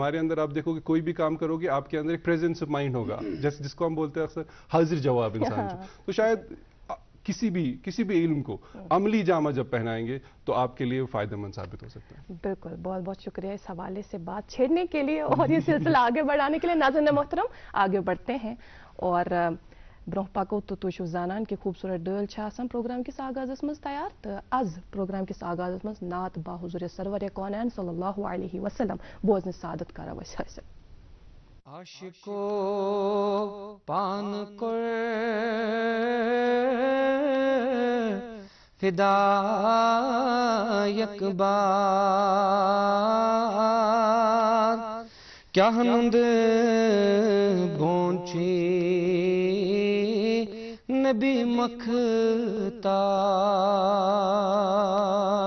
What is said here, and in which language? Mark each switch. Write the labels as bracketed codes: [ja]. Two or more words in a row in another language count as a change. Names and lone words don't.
[ur] ہمارے اندر آپ دیکھو گے کوئی بھی کام کرو گے آپ کے اندر ایک [en] presence of mind [ur] ہوگا، جیسے جس کو ہم بولتے ہیں اکثر حاضر جواب انسان. تو شاید کسی بھی علم کو عملی جامہ جب پہنائیں گے تو آپ کے لیے فائدہ مند ثابت ہو سکتا ہے. بالکل، بہت بہت شکریہ اس حوالے سے بات چھیڑنے کے لیے اور یہ سلسلہ آگے بڑھانے کے لیے. ناظرین محترم، آگے بڑھتے ہیں اور [ks] ब्रोह पको तो तुझ जानान कि खूबसूरत डल प्रोग्राम किस आगाज़ मज तैयार। तो आज प्रोग्राम किस आगाज़ मज नात बा हुज़ूर सरवर कौनैन [ar] صلى الله عليه وسلم [ks] बोजन सादत करा वस आशिको पान कर फिदा एक बार क्या हनुंद भोंची नबी मखतार।